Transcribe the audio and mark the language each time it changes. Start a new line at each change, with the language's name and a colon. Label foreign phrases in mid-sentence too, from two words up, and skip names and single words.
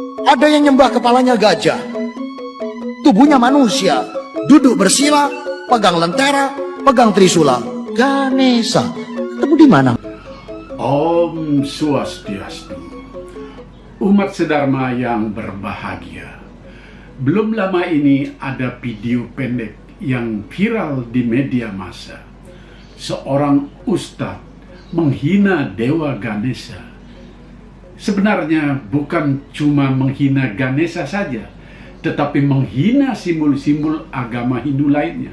Indonesian: Ada yang nyembah kepalanya gajah, tubuhnya manusia, duduk bersila, pegang lentera, pegang trisula. Ganesha. Ketemu di mana?
Sanskrit: Om Swastiastu.
Indonesian: Umat sedharma yang berbahagia. Belum lama ini ada video pendek yang viral di media massa. Seorang ustadz menghina Dewa Ganesha. Sebenarnya bukan cuma menghina Ganesha saja, tetapi menghina simbol-simbol agama Hindu lainnya.